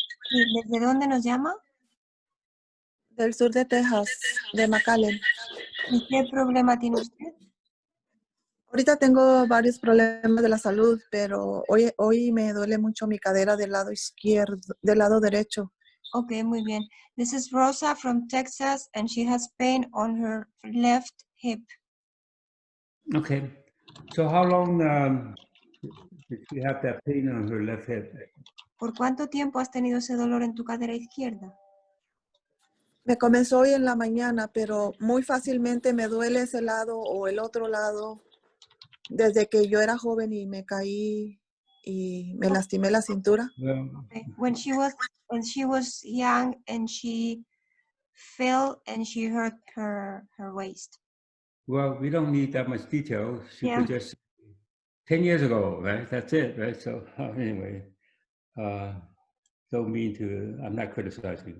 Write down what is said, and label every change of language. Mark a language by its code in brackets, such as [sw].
[es] ¿Y desde dónde nos llama? del sur de Texas, de McAllen. ¿Y qué problema tiene usted? Ahorita tengo varios problemas de la salud, pero hoy me duele mucho mi cadera del lado izquierdo, del lado derecho. Ok, muy bien. [en] This is Rosa from Texas, and she has pain on her left hip. Okay. So, how long did she have that pain on her left hip? [es] ¿Por cuánto tiempo has tenido ese dolor en tu cadera izquierda? Me comenzó hoy en la mañana, pero muy fácilmente me duele ese lado o el otro lado desde que yo era joven y me caí y me lastimé la cintura. [en] Well, Okay. When she was young and she fell and she hurt her waist. well, we don't need that much detail. She Yeah. could just 10 years ago, right? That's it, right? So, anyway, don't mean to. I'm not criticizing.